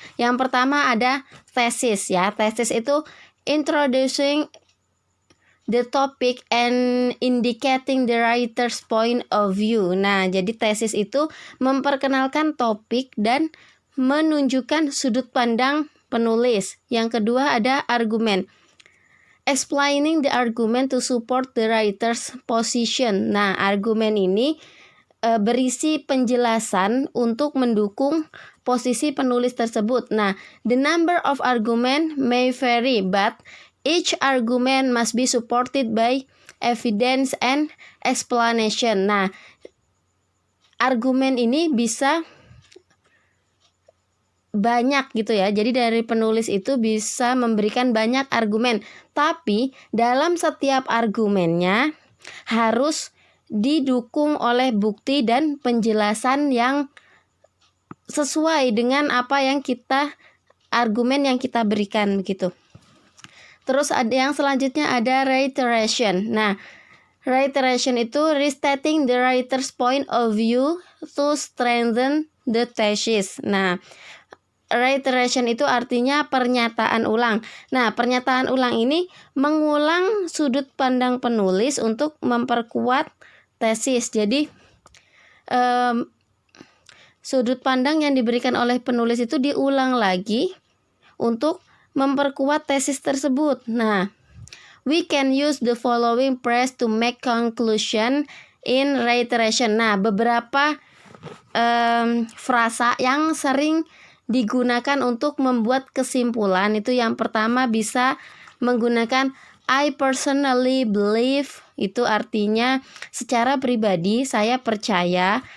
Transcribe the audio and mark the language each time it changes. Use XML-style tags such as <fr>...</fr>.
<id>Yang pertama ada tesis ya. Tesis itu</id> <en>introducing the topic and indicating the writer's point of view.</en> <id>Nah, jadi tesis itu memperkenalkan topik dan menunjukkan sudut pandang penulis. Yang kedua ada argumen.</id> <en>Explaining the argument to support the writer's position.</en> <id>Nah, argumen ini berisi penjelasan untuk mendukung posisi penulis tersebut.</id> <en>Nah, the number of argument may vary, but each argument must be supported by evidence and explanation.</en> <id>Nah, argumen ini bisa banyak gitu ya. Jadi dari penulis itu bisa memberikan banyak argumen, tapi dalam setiap argumennya harus didukung oleh bukti dan penjelasan yang sesuai dengan apa yang argumen yang kita berikan begitu. Terus ada yang selanjutnya ada reiteration.</id> <en>Nah, reiteration itu restating the writer's point of view to strengthen the thesis.</en> <id>Nah, reiteration itu artinya pernyataan ulang. Nah, pernyataan ulang ini mengulang sudut pandang penulis untuk memperkuat tesis. Jadi sudut pandang yang diberikan oleh penulis itu diulang lagi untuk memperkuat tesis tersebut.</id> <en>Nah, we can use the following phrase to make conclusion in reiteration.</en> <id>Nah, beberapa frasa yang sering digunakan untuk membuat kesimpulan itu yang pertama bisa menggunakan</id> <en>I personally believe,</en> <id>itu artinya secara pribadi saya percaya.</id>